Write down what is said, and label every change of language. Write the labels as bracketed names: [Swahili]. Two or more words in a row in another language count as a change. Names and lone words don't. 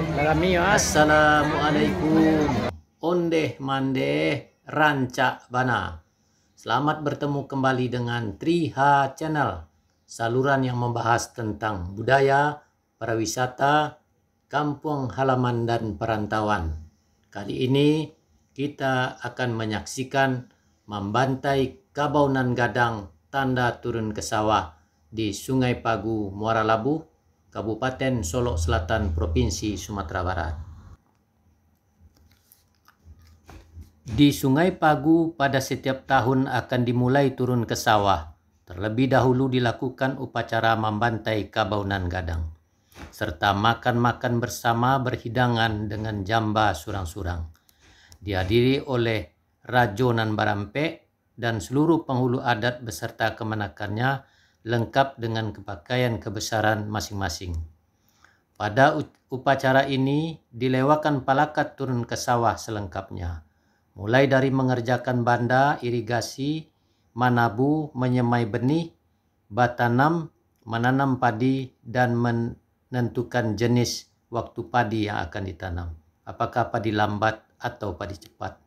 [Indonesian] Lami mas. Assalamualaikum. [Minangkabau] Ondeh mandeh rancak bana. [Indonesian] Selamat bertemu kembali dengan Triha Channel, saluran yang membahas tentang budaya, pariwisata, kampung halaman dan perantauan. Kali ini kita akan menyaksikan membantai [Minangkabau] kabau nan gadang [Indonesian] tanda turun ke sawah di Sungai Pagu, Muara Labu, Kabupaten Solok Selatan, Provinsi Sumatera Barat. Di Sungai Pagu pada setiap tahun akan dimulai turun ke sawah. Terlebih dahulu dilakukan upacara membantai kabau nan gadang, serta makan-makan bersama berhidangan dengan [Minangkabau] jamba surang-surang. [Indonesian] Dihadiri oleh Rajo nan Barampe dan seluruh penghulu adat beserta kemenakannya, lengkap dengan kepakaian kebesaran masing-masing. Pada upacara ini dilewakan palakat turun ke sawah selengkapnya, mulai dari mengerjakan banda, irigasi, manabu, menyemai benih, batanam, menanam padi, dan menentukan jenis waktu padi yang akan ditanam, apakah padi lambat atau padi cepat.